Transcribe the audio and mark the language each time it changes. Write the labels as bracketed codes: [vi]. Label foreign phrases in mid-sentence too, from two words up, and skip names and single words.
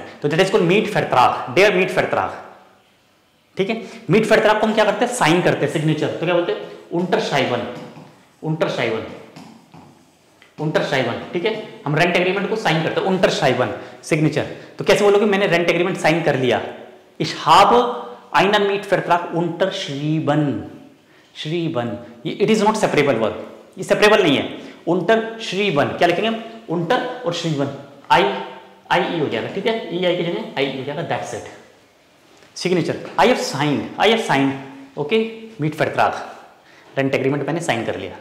[hi] तो [en] that is called [hi] मीट फरतराक, [de] der Mietvertrag, [hi] ठीक है। मीट फरतराक को हम क्या करते हैं, साइन करते हैं, सिग्नेचर, तो क्या बोलते हैं unterschreiben, ठीक है। हम [en] rent agreement [hi] को साइन करते हैं, unterschreiben सिग्नेचर। तो कैसे बोलोगे, मैंने रेंट एग्रीमेंट साइन कर लिया, [de] ich habe einen Mietvertrag unterschrieben, [en] It is not separable verb, [hi] ये सेपरेबल नहीं है। unterschrieben क्या लिखेंगे हम, unter और schrieben, आई हो जाएगा, ठीक है, ई आई की जगह आई हो जाएगा, दैट्स इट। सिग्नेचर, [en] I have signed, [hi] ओके, मीट फरतराक, [en] rent agreement [hi] मैंने साइन कर लिया।